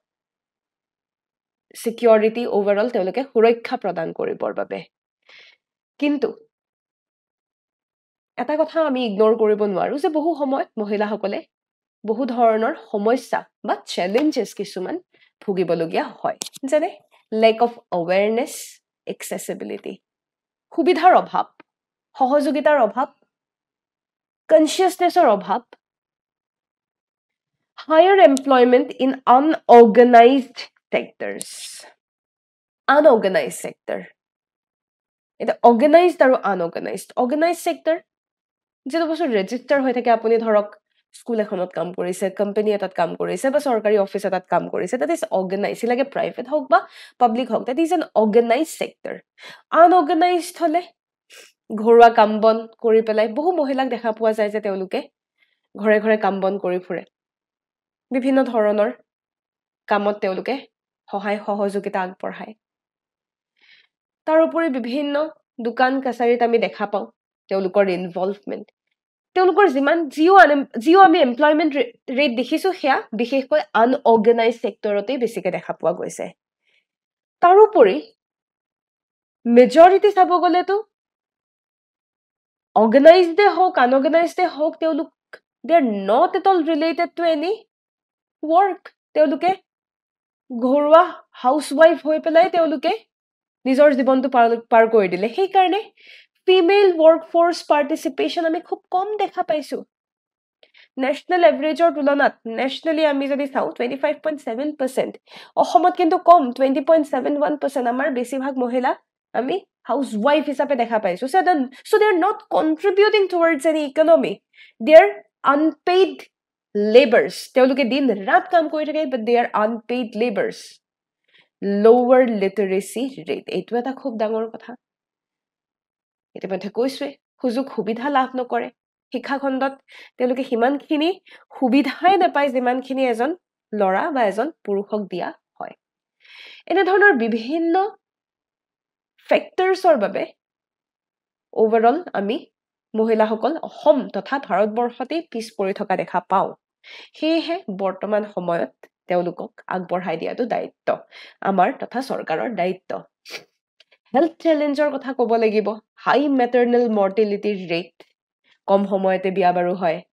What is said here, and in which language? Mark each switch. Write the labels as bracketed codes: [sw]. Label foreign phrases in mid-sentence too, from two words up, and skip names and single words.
[en] security overall [as] তেওঁলোকে সুৰক্ষা প্ৰদান কৰিবৰ বাবে কিন্তু এটা কথা আমি ইগনোৰ কৰিব নোৱাৰো যে বহু সময়ত মহিলাসকলে বহু ধৰণৰ সমস্যা বা চেলেঞ্জেছ কিছুমান ভুগিবলগীয়া হয় যেনে [en] lack of awareness accessibility [as] সুবিধাৰ অভাৱ সহযোগিতাৰ অভাৱ কনচিয়াছনেছৰ অভাৱ [en] higher employment in unorganized sectors unorganized sector [as] এটা organized আৰু [en] organized sector [as] যেটো বস্তু ৰেজিষ্টাৰ হৈ থাকে আপুনি ধৰক স্কুল এখনত কাম কৰিছে কোম্পানী এটাত কাম কৰিছে বা চৰকাৰী অফিচ এটাত কাম কৰিছে [en] that is organized [as] লাগে প্ৰাইভেট হওক বা পাব্লিক হওক [en] that is an organized sector [as] unorganized হলে ঘৰুৱা কাম বন কৰি পেলাই বহু মহিলাক দেখা পোৱা যায় যে তেওঁলোকে ঘৰে ঘৰে কাম বন কৰি ফুৰে বিভিন্ন ধৰণৰ কামত তেওঁলোকে সহায় সহযোগিতা আগবঢ়ায় তাৰোপৰি বিভিন্ন দোকান কাছাৰীত আমি দেখা পাওঁ তেওঁলোকৰ ইনভলভমেন্ট তেওঁলোকৰ জিও আমি [en] employment rate [as] দেখিছো সেয়া বিশেষকৈ [en] unorganized sector-তে [as] বেছিকে দেখা পোৱা গৈছে তাৰোপৰি মেজৰিটি চাব গলেতো organized হওক unorganized হওক তেওঁলোক [en] they are not at all related to any work [as] তেওঁলোকে ঘৰুৱা হাউসৱাইফ হৈ পেলাই তেওঁলোকে নিজৰ জীৱনটো পাৰ কৰি দিলে সেই কাৰণে [en] female workforce participation [as] আমি খুব কম দেখা পাইছো ন্যাশনাল এভারেজৰ তুলনাত ন্যাশনালি আমি যদি চাও 25.7% অসমত কিন্তু কম 20.71% আমাৰ বেছিভাগ মহিলা আমি হাউসৱাইফ হিচাপে দেখা পাইছো [en] so they are not contributing towards any economy they are unpaid laborers [as] তেওঁলোকে দিন ৰাত কাম কৰি থাকে [en] but they are unpaid laborers lower literacy rate [as] এইটো এটা খুব ডাঙৰ কথা ইতিমধ্যে কৈছে সুযোগ সুবিধা লাভ নকৰে শিক্ষা খণ্ডত তেওঁলোকে হিমানখিনি সুবিধাই নাপায় যিমানখিনি এজন লৰা বা এজন পুৰুষক দিয়া হয় এনে ধৰণৰ বিভিন্ন ফেক্টৰছৰ বাবে ওভাৰঅল আমি মহিলাসকল অসম তথা ভাৰতবৰ্ষতে পিছ পৰি থকা দেখা পাওঁ সেয়েহে বৰ্তমান সময়ত তেওঁলোকক আগবঢ়াই দিয়াটো দায়িত্ব আমাৰ তথা চৰকাৰৰ দায়িত্ব [en] health challenge-ৰ [as] কথা ক'ব লাগিব [en] high maternal mortality rate [as] কম সময়তে বিয়া বাৰু হয়